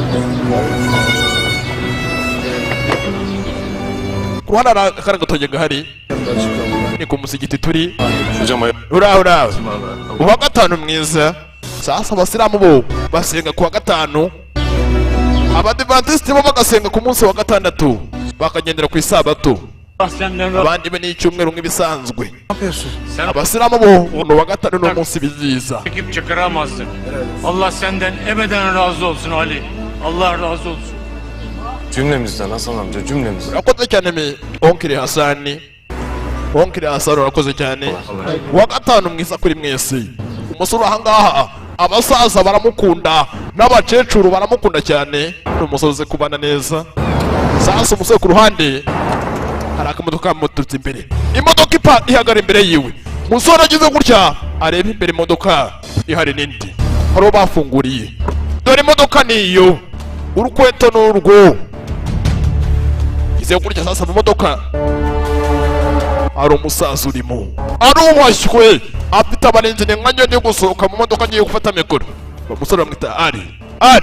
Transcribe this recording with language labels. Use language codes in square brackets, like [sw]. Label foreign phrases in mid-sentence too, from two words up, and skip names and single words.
[rw] ku ruhande hari akari gatoki gahari ni ku musigiti turi uraho uwa gatanu mwiza sasa abasilamu bo basenga ku wa gatanu abadivantisiti bo bagasenga ku munsi wa gatandatu bakagendera ku isabato abandi be n'icyumweru nk'ibisanzwe abasilamu bo ni uwa gatanu n'umunsi biziza [tr] Allah senden ebeden razı olsun Ali. Allah razı olsun. Cümlemizden Hasan amca, cümlemizden. [rw] urakoze cyane mi onkiri Hasani urakoze cyane uwa gatanu mwiza kuri mwese umusore ahangaha abasaza baramukunda n'abakecuru baramukunda cyane ni umusore uzi kubana neza sasa umusore ku ruhande hari akamodoka kamuturutse imbere imodoka ihagara imbere yiwe umusore agize gutya areba imbere imodoka ihari n'indi hari uwo bafunguriye dore imodoka niyo urukweto n'urwo ize gutya sasa mu modoka hari umusaza urimo arubashywe afite abarinzi ni nka nyoni gusohoka mu modoka agiye gufata mikoro umusore bamwita ari